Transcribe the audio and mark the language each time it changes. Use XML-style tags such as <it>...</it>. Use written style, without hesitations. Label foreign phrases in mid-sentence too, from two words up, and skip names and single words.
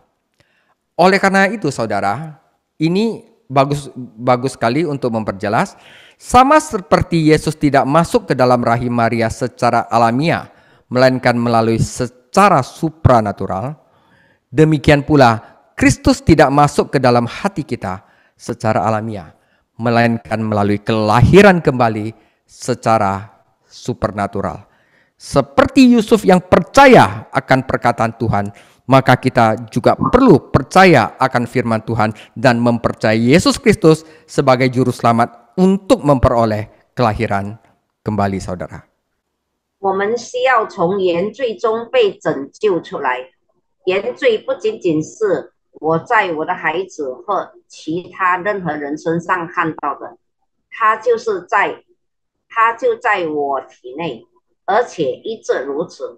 <id>Oleh karena itu, saudara, ini bagus sekali untuk memperjelas, sama seperti Yesus tidak masuk ke dalam rahim Maria secara alamiah, melainkan melalui secara supranatural, demikian pula Kristus tidak masuk ke dalam hati kita secara alamiah, melainkan melalui kelahiran kembali secara supernatural. Seperti Yusuf yang percaya akan perkataan Tuhan, maka kita juga perlu percaya akan firman Tuhan dan mempercayai Yesus Kristus sebagai juru selamat untuk memperoleh kelahiran kembali, saudara.</id> <zh>我们需要从原罪中被拯救出来。原罪不仅仅是我在我的孩子和其他任何人身上看到的，他就是在，他就在我体内，而且一直如此。</zh>